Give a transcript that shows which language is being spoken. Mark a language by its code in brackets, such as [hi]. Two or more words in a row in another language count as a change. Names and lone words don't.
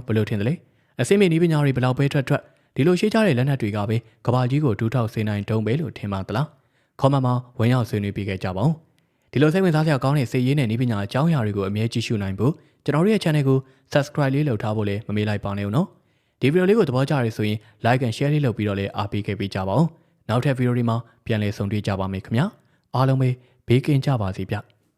[my] ဘယ်လိုထင်သလဲ။အစိမ့်မီနီးပညာတွေဘယ်လောက်ပဲထွက်ဒီလိုရှိကြတဲ့လက်နက်တွေကပဲကမ္ဘာကြီးကိုဒူးထောက်စေနိုင်တုံးပဲလို့ထင်ပါသလား။ခေါမမှာဝင်ရောက်ဆွေးနွေးပေးခဲ့ကြပါဦး။ဒီလိုစိတ်ဝင်စားစရာကောင်းတဲ့စိတ်ရင်းနဲ့နီးပညာအကြောင်းအရာတွေကိုအမြဲကြည့်ရှုနိုင်ဖို့ကျွန်တော်တို့ရဲ့ channel ကို subscribe လေးလုပ်ထားဖို့လည်းမမေ့လိုက်ပါနဲ့ဦးနော်။ဒီဗီဒီယိုလေးကိုသဘောကျရဆိုရင် [en] like and share [my] လေးလုပ်ပြီးတော့လည်းအားပေးခဲ့ပေးကြပါဦး။နောက်ထပ်ဗီဒီယိုတွေမှာပြန်လည်ဆုံတွေ့ကြပါမယ်ခင်ဗျာ။အားလုံးပဲဘေးကင်းကြပါစေဗျ။